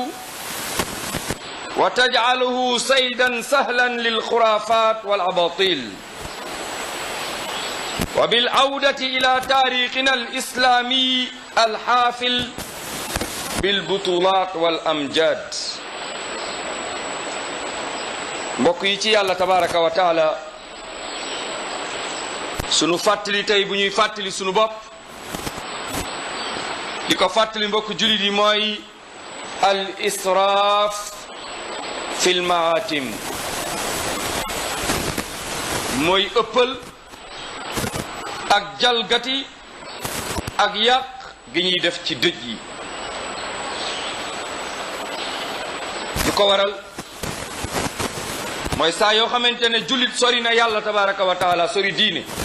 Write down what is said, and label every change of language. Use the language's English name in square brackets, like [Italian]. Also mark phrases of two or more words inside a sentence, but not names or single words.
[Arabic] وتجعله صيدا سهلا للخرافات والأباطيل وبالعودة إلى تاريخنا الإسلامي الحافل بالبطولات والأمجاد [Wolof] mbokk yi ci yàlla [Arabic] تبارك وتعالى [Wolof] sunu fàttali tey bu ñuy fàttali sunu bopp di ko fàttali mbokk jullit yi mooy [Arabic] الإسراف في المآتم [Wolof] mooy ëppal ak jalgati ak yàq gi ñuy def ci dëj yi lu ko waral mooy saa yoo xamante ne jullit sori na yàlla [Arabic] تبارك وتعالى [Wolof] sori diine